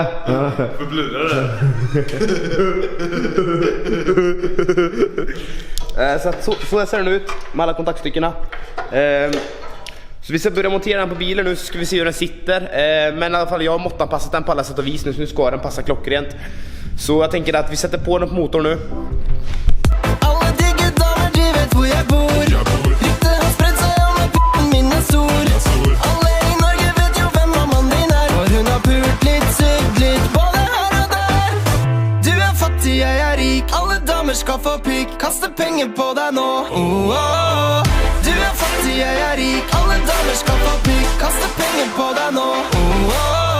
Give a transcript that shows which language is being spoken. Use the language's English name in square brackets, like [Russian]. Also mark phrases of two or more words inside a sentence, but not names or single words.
[Swedish] Förblurar det. Så ser den ut med alla kontaktstyckena. Så vi ska börja montera den på bilen nu, så ska vi se hur den sitter. Men i alla fall, jag har måttanpassat den på alla sätt och vis nu, så nu ska den passa klockrent. Så jag tänker att vi sätter på den på motorn nu. [Norwegian] Alla digger damer, de vet hvor jeg bor. Ryktet har spredd seg, alle p***en min er stor. Alle i Norge vet jo hvem mammaen din er. For hun har pult litt, sugd litt, både her og der. Du er fattig, jeg er rik. Alle damer skal få pikk. Kaste penger på deg nå. Oh, oh, oh. Du er fattig, jeg er rik. Alle damer skal få pikk. Kaste penger på deg nå. Oh, oh, oh.